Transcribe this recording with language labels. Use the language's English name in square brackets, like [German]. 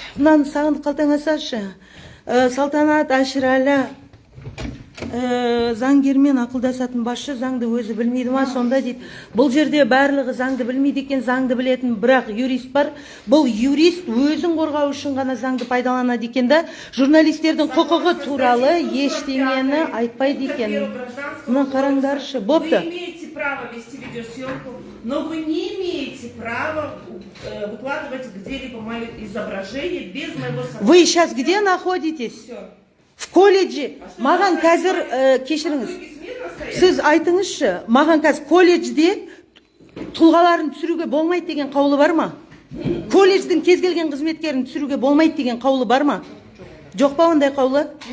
[Kazakh] Мынаны сағындық қалтаңа салшы. Салтанат Әшірәлі заңгермен ақылдасатын басшы заңды өзі білмейді ма, сонда дейді. Бұл жерде барлығы заңды білмейді екен, заңды білетін бірақ юрист бар. Бұл юрист өзін қорғау үшін ғана заңды пайдаланады екен да, журналистердің құқығы туралы ештеңені айтпайды екен. Мына қараңдаршы, бопты. [Russian] Вы имеете право вести видеосъемку, но вы не имеете права выкладывать где-либо мое изображение без моего согласия. Вы сейчас где находитесь? В колледже. [Kazakh] Маған қазір, кешіріңіз, сіз айтыңызшы, маған қазір колледжде тұлғаларын түсіруге болмайды деген қаулы бар ма? Колледждің кез келген қызметкерін түсіруге болмайды деген қаулы бар ма? Жоқ па ондай қаулы?